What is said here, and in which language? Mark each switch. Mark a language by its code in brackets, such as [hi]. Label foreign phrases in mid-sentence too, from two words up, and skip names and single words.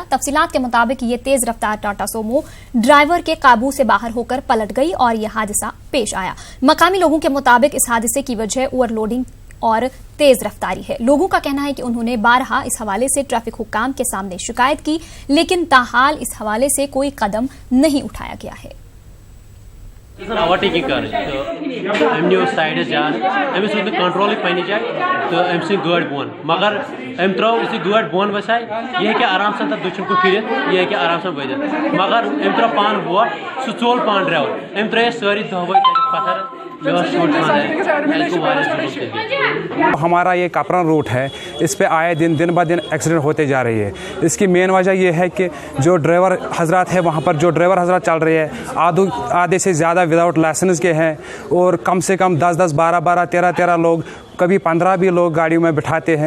[ur] تفصیلات کے مطابق یہ تیز رفتار ٹاٹا سومو ڈرائیور کے قابو سے باہر ہو کر پلٹ گئی اور یہ حادثہ پیش آیا. مقامی لوگوں کے مطابق اس حادثے کی وجہ اوورلوڈنگ اور تیز رفتاری ہے. لوگوں کا کہنا ہے کہ انہوں نے بارہا اس حوالے سے ٹریفک حکام کے سامنے شکایت کی، لیکن تاحال اس حوالے سے کوئی قدم نہیں اٹھایا گیا ہے. [ks] اوورٹیکنگ کر تو ام نیو سائڈ زیادہ امس روز کنٹرول پنہ جائے تو ام سی گاڑی بون مگر ام ترو یُتھُے گاڑی بون وسائے یہ ہیٚکہِ آرام سان تتھ دٔچھُن کُن پھِرِتھ یہ ہیٚکہِ آرام سان وٲتِتھ مگر ام ترو پان ووٹ سُہ ژول پان ڈرایور ام ترٛٲے سٲری دۄہوے تتہِ پتھر [ur] ہمارا یہ کپران روٹ ہے، اس پہ آئے دن بہ دن ایکسیڈنٹ ہوتے جا رہی ہے. اس کی مین وجہ یہ ہے کہ جو ڈرائیور حضرات ہیں وہاں پر جو ڈرائیور حضرات چل رہے ہیں آدھے سے زیادہ [en] without license [ur] کے ہیں اور کم سے کم 10 12 13 لوگ کبھی 15 بھی لوگ گاڑیوں میں بٹھاتے ہیں.